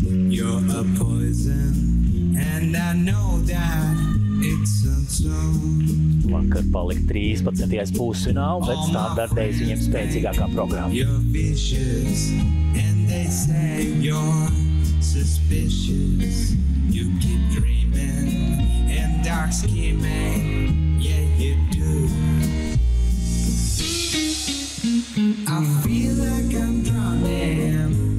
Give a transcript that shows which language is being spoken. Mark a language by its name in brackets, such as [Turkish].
[English] You're a poison, and I know that it's a [Latvian] Vakar palika 13. pusfināli, bet standartējas viņiem spēcīgākā programma. [English] You're vicious, and they say you're suspicious. You keep dreaming and dark scheming, yeah you do. I feel like I'm drowning.